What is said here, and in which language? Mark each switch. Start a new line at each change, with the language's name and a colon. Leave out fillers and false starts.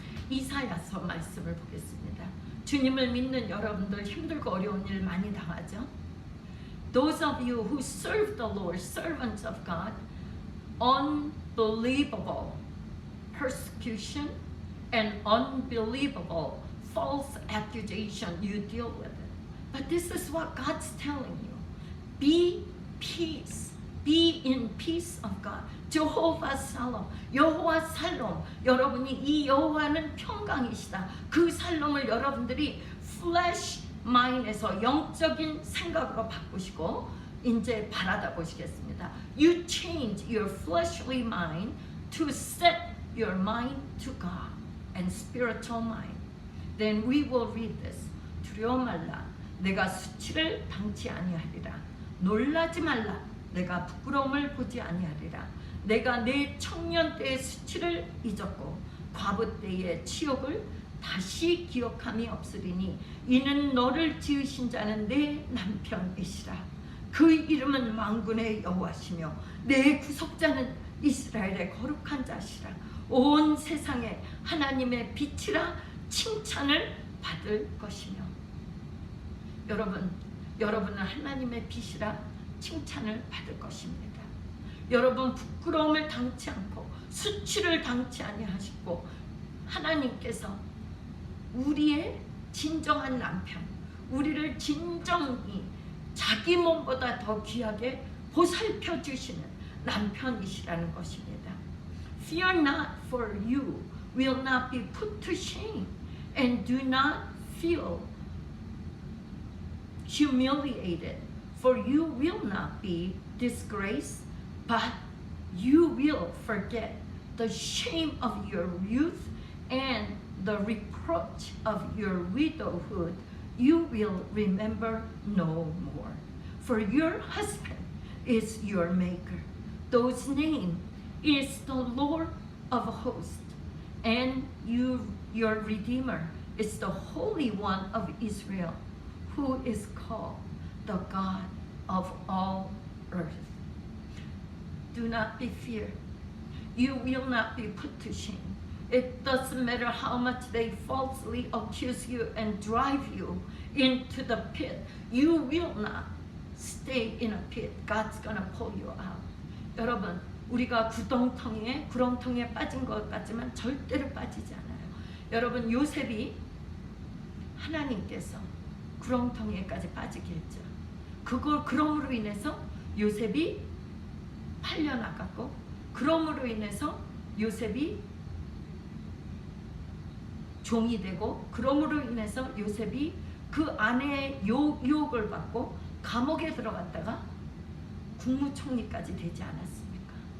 Korean: 이사야서 말씀을 보겠습니다. 주님을 믿는 여러분들 힘들고 어려운 일 많이 당하죠?
English: Those of you who serve the Lord, servants of God, unbelievable persecution and unbelievable false accusation you deal with it. But this is what God's telling you. Be peace. Be in peace of God.
Korean: 여호와 살롬, 여호와 살롬. 여러분이 이 여호와는 평강이시다. 그 살롬을 여러분들이
English: flesh mind
Korean: 에서 영적인 생각으로 바꾸시고 이제 바라다 보시겠습니다.
English: You change your fleshly mind to set your mind to God and spiritual mind. Then we will read this.
Korean: 두려워 말라. 내가 수치를 당치 아니하리라. 놀라지 말라. 내가 부끄러움을 보지 아니하리라. 내가 내 청년 때의 수치를 잊었고 과부 때의 치욕을 다시 기억함이 없으리니 이는 너를 지으신 자는 내 남편이시라. 그 이름은 만군의 여호와시며 내 구속자는 이스라엘의 거룩한 자시라. 온 세상에 하나님의 빛이라 칭찬을 받을 것이며. 여러분은 하나님의 빛이라 칭찬을 받을 것입니다. 여러분 부끄러움을 당치 않고 수치를 당치 아니하시고 하나님께서 우리의 진정한 남편, 우리를 진정히 자기 몸보다 더 귀하게 보살펴 주시는 남편이시라는 것입니다.
English: Fear not, for you will not be put to shame, and do not feel humiliated, for you will not be disgraced, but you will forget the shame of your youth and the reproach of your widowhood. You will remember no more. For your husband is your maker, whose name is the Lord of hosts, and your Redeemer is the Holy One of Israel, who is called the God of all earth. Do not be feared. You will not be put to shame. It doesn't matter how much they falsely accuse you and drive you into the pit. You will not stay in a pit. God's gonna pull you out.
Korean: 여러분, 우리가 구렁텅이에 빠진 것 같지만 절대로 빠지지 않아요. 여러분, 요셉이 하나님께서 구렁텅이에까지 빠지게 했죠. 그럼으로 인해서 요셉이 팔려나갔고, 그럼으로 인해서 요셉이 종이 되고, 그럼으로 인해서 요셉이 그 아내의 유혹을 받고 감옥에 들어갔다가 국무총리까지 되지 않았습니까?